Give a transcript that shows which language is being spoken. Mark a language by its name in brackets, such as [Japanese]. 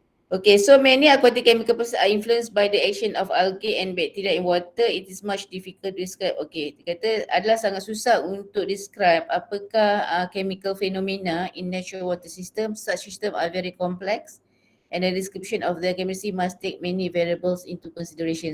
[English] Okay, so many aquatic chemical processes are influenced by the action of algae and bacteria in water. It is much difficult to describe. [Malay] Okay, dia kata adalah sangat susah untuk describe apakah chemical phenomena in natural water system. [English] Such system are very complex and the description of their chemistry must take many variables into consideration.